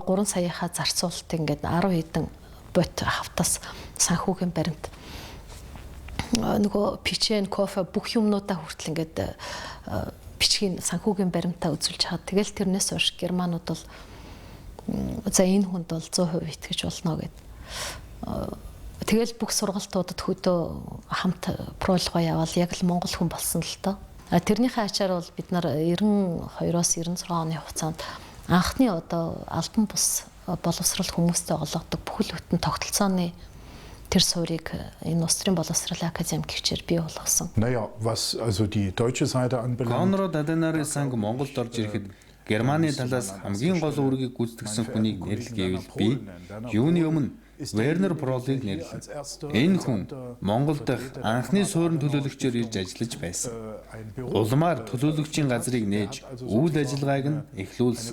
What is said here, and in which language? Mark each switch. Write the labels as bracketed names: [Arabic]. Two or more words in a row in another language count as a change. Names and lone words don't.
[Mongolian] 3 саяхаа зарцуулалт ингээд 10 хэдэн бот хавтас санхүүгийн баримт нөгөө печен, кофе бүх юмнуудаа хүртэл ингээд бичгийн санхүүгийн баримтаа үзүүлж хаад тэгэл тэрнээс хойш германууд бол за энэ хүнд бол 100% итгэж болно гэд тэгэл бүх сургалтуудад хөдөө хамт Прольгой явал яг л монгол хүн болсон л тоо. Тэрнийхээ ачаар бол бид нар 92-оос 96 оны хугацаанд анхны одоо албан бус боловсрал хүмүүстэй олгодог бүхэл бүтэн тогтолцооны тэр суурийг энэ Устрын боловсролын академи гихчээр бий болгосон. [German] Naja, was also die deutsche Seite anbelangt. [Mongolian] Конрад Аденарын санг Монголд орж ирэхэд Германы талаас хамгийн гол үүргийг гүйцэтгэсэн хүнийг нэрлэгээвэл би юуны өмнө Вернер Пролыг нэрлэв. Энэ хүн Монгол дахь анхны суурин төлөөлөгчөөр ирж ажиллаж байсан. Улмаар төлөөлөгчийн газрыг нээж үйл ажиллагааг нь эхлүүлсэн.